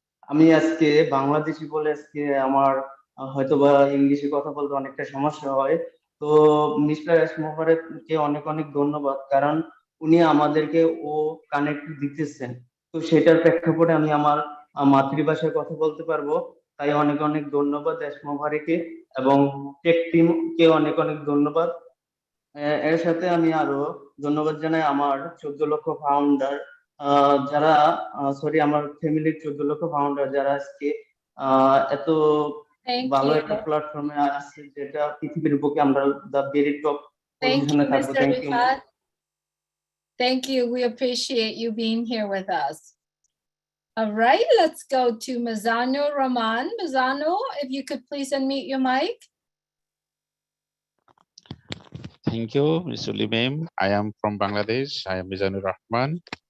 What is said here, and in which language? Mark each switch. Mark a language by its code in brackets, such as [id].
[bn] আমি আজকে বাংলাদেশি বলে আজকে আমার হয়তোবা ইংলিশে কথা বলতে অনেকটা সমস্যা হয়। তো মিস্টার ASHMUFAREH কে অনেক ধন্যবাদ, কারণ উনি আমাদেরকে কানেক্ট দিতেছেন। তো সেটার প্রেক্ষাপটে আমি আমার মাতৃভাষায় কথা বলতে পারবো। তাই অনেক ধন্যবাদ ASHMUFAREH কে এবং টেক টিম কে অনেক ধন্যবাদ। এর সাথে আমি আরো ধন্যবাদ জানাই আমার 14 লক্ষ ফাউন্ডার যারা আমার ফ্যামিলির 14 লক্ষ ফাউন্ডার যারা আজকে এত ভালো একটা প্ল্যাটফর্মে আছে, যেটা পৃথিবীর বুকে আমরা দ্য ভেরি টপ পজিশনে থাকবো। [en] Thank you. Thank you. We appreciate you being here with us. All right, let's go to Mizano Rahman. Mizano, if you could please unmute your mic. Thank you, Ms. Julie ma'am. I am from Bangladesh. I am Mizanur Rahman.